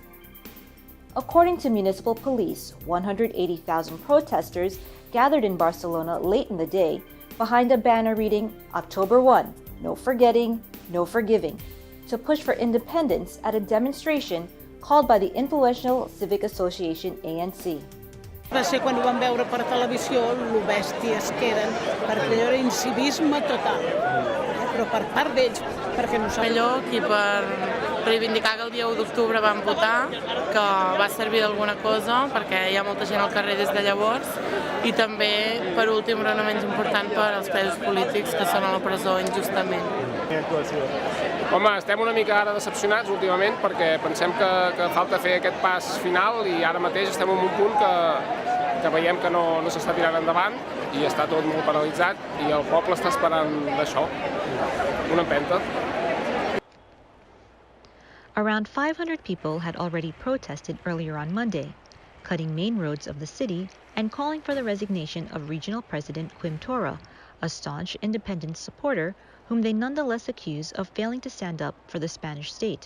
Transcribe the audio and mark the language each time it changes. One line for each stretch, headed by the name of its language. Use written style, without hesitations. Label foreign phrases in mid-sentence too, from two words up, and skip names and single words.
English: According to municipal police, 180,000 protesters gathered in Barcelona late in the day behind a banner reading October 1, no forgetting, no forgiving, to push for independence at a demonstration called by the influential civic association ANC.
Catalan: Va ser quan ho vam veure per televisió, lo bèsties que eren, perquè allò era incivisme total, però per part d'ells, perquè no saben. Millor que per reivindicar que el dia 1 d'octubre vam votar, que va servir d'alguna cosa, perquè hi ha molta gent al carrer des de llavors, i també, per últim, però no menys important, per als presos polítics que són a la presó injustament. Home, estem una mica ara decepcionats últimament perquè pensem que falta fer aquest pas final i ara mateix estem en un punt que veiem que no s'està tirant endavant i està tot molt paralitzat i el poble està esperant d'això, una empenta.
English: Around 500 people had already protested earlier on Monday, cutting main roads of the city and calling for the resignation of regional president Quim Torra, a staunch independence supporter whom they nonetheless accuse of failing to stand up for the Spanish state.